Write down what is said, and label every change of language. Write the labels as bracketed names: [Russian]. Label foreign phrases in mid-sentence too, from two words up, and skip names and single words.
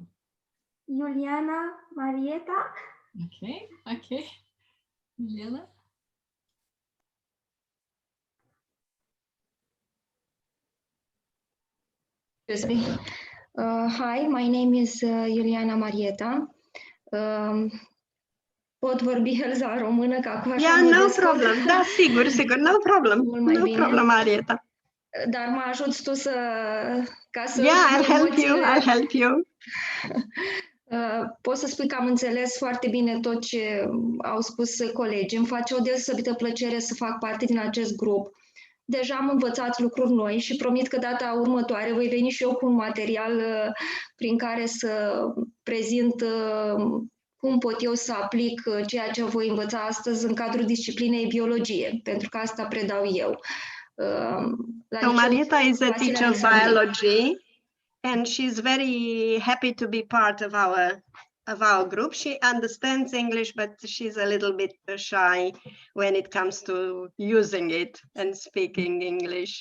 [English] Juliana Marieta. Okay. Juliana. Excuse me. Hi, my name is Juliana Marieta. [Romanian] Pot vorbi Elza în română, că acum așa mă [English] no [Romanian] descurc. problem. Da, sigur, [English] no problem. No problem, Marieta. [Romanian] Dar mă ajuți tu ca să... [English] Yeah, I'll help you. [Romanian] Pot să spun că am înțeles foarte bine tot ce au spus colegii. Îmi face o deosebită plăcere să fac parte din acest grup. Deja am învățat lucruri noi și promit că data următoare voi veni și eu cu un material prin care să prezint cum pot eu să aplic ceea ce voi învăța astăzi în cadrul disciplinei biologie, pentru că asta predau eu. [English] So Marieta is a teacher of biology, and she's very happy to be part of our group. She understands English, but she's a little bit shy when it comes to using it and speaking English.